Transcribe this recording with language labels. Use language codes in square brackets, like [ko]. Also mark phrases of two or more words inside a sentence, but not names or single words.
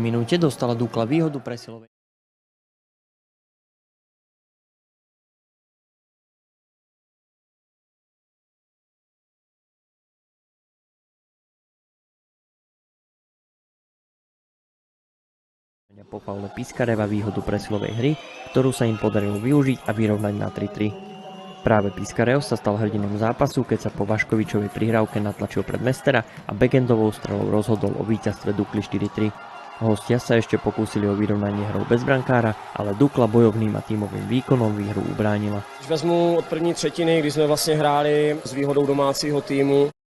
[sk] minúte dostala Dukla výhodu presilovej. Po faule Piskareva výhodu presilovej hry, ktorú sa im podarilo využiť a vyrovnať na 3-3. Práve Piskarev sa stal hrdinom zápasu, keď sa po Vaškovičovej prihrávke natlačil pred Mestera a backendovou strelou rozhodol o víťazstve Dukly 4-3. Hostia sa ešte pokúsili o vyrovnanie hrou bez brankára, ale Dukla bojovným a tímovým výkonom výhru ubránila. [cs] Když vezmu od první třetiny, kdy jsme vlastně hráli s výhodou domácího týmu,